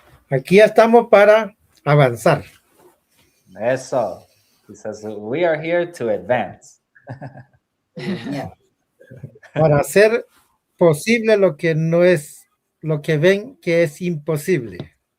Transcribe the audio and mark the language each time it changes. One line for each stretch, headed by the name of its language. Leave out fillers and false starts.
Spanish: Aquí estamos para avanzar. Eso.
English: He says, we are here to advance. Yeah.
Spanish: Para hacer posible lo que no es, lo que ven que es imposible.